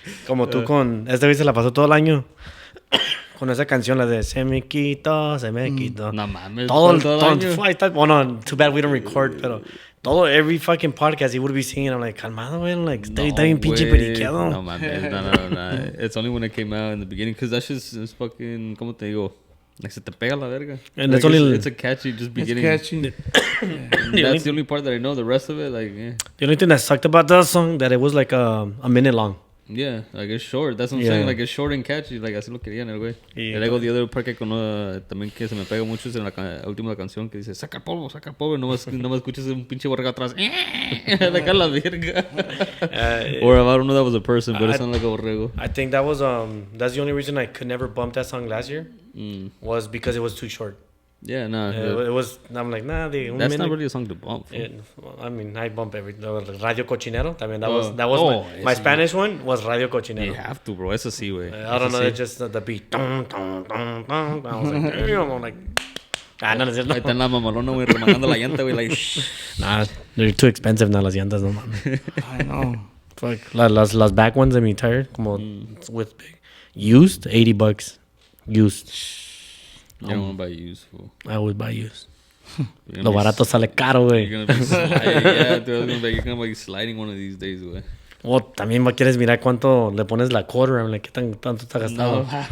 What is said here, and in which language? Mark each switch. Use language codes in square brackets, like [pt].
[es] Como tú con este güey se la pasó todo el año con esa canción, la de se me quitó. No mames, Todo el año. [en] bueno, too bad we don't record, pero every fucking podcast he would be singing. I'm like, [es] calmado, güey, like, está bien pinche periqueado. No mames, no. [en] It's only when it came out in the beginning, because that shit's is fucking, [es] ¿cómo te digo? Like, se te pega la verga. [en] And like, it's only... It's a catchy just beginning. It's catchy. That's the only part that I know. The rest of it, like, The only thing that sucked about that song, that it was like a minute long. yeah, like it's short. That's what I'm saying. Like it's short and catchy. [es] Like así lo querían el güey. Y luego [en] the other part [es] que también que se me pega mucho es en la última canción que dice saca el polvo. No me escuches un pinche borrego atrás. Like a la verga. [en] Or about know that was a person, but it sounded like a borrego. I think that was that's the only reason I could never bump that song last year was because it was too short. Yeah, nah. It was. I'm like, nah. That's not really a song to bump. I mean, I bump Radio Cochinero. También that was my Spanish one was Radio Cochinero. You have to, bro. [es] Eso sí, güey. [en] I don't know. It's just the beat. I was like, damn. I'm like, no, no. [es] Ahí está en la mamalona, güey, remangando la llanta, güey. [en] Like, nah, they're too expensive now, [es] las llantas, no mames. [en] I know. Fuck, [es] las back ones, [en] I mean, tire, como with big. Used, $80. Used. You don't want to buy used, fool. I would buy used. [es] Lo barato sale caro, güey. [en] You're gonna be yeah, dude, you're gonna be sliding one of these days, güey. [es] O también quieres mirar cuánto le pones la quarter, [en] I'm like, [es] ¿qué tanto está gastado?